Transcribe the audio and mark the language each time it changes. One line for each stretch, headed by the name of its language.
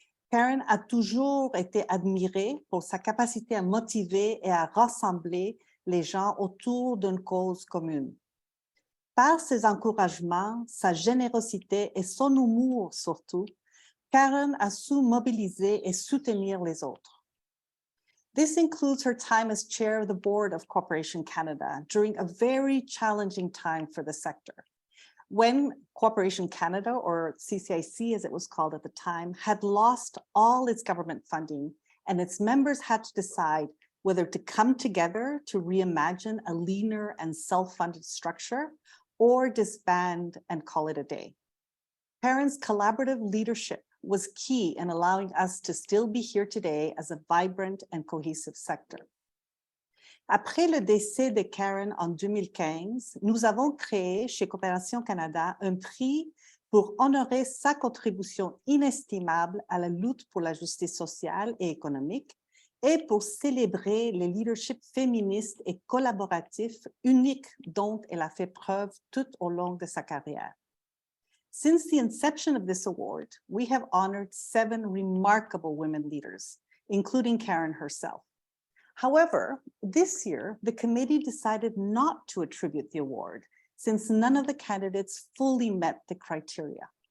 French: Karen a toujours été admirée pour sa capacité à motiver et à rassembler les gens autour d'une cause commune. Par ses encouragements, sa générosité et son humour surtout, Karen a su mobiliser et soutenir les autres.
English: This includes her time as chair of the board of Coopération Canada during a very challenging time for the sector. When Coopération Canada, or CCIC as it was called at the time, had lost all its government funding and its members had to decide whether to come together to reimagine a leaner and self-funded structure or disband and call it a day. Karen's collaborative leadership was key in allowing us to still be here today as a vibrant and cohesive sector.
French: Après le décès de Karen en 2015, nous avons créé chez Coopération Canada un prix pour honorer sa contribution inestimable à la lutte pour la justice sociale et économique et pour célébrer le leadership féministe et collaboratif unique dont elle a fait preuve tout au long de sa carrière.
English: Since the inception of this award, we have honored 7 remarkable women leaders, including Karen herself. However, this year, the committee decided not to attribute the award since none of the candidates fully met the criteria.